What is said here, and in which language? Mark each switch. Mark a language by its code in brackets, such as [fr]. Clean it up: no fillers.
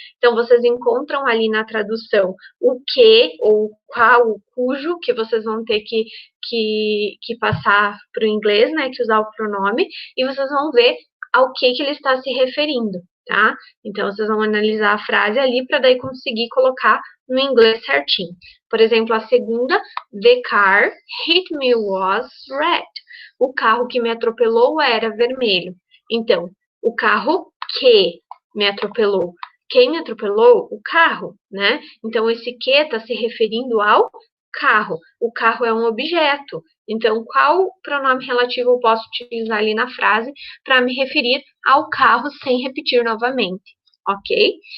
[pt] Então, vocês encontram ali na tradução o que ou qual, o cujo, que vocês vão ter que passar para o inglês, né, que usar o pronome, e vocês vão ver ao que ele está se referindo, tá? Então, vocês vão analisar a frase ali para daí conseguir colocar no inglês certinho. Por exemplo, a segunda, [en] the car hit me was red. [pt] O carro que me atropelou era vermelho. Então, o carro que me atropelou. Quem me atropelou? O carro, né? Então, esse que está se referindo ao carro. O carro é um objeto. Então, qual pronome relativo eu posso utilizar ali na frase para me referir ao carro sem repetir novamente, ok?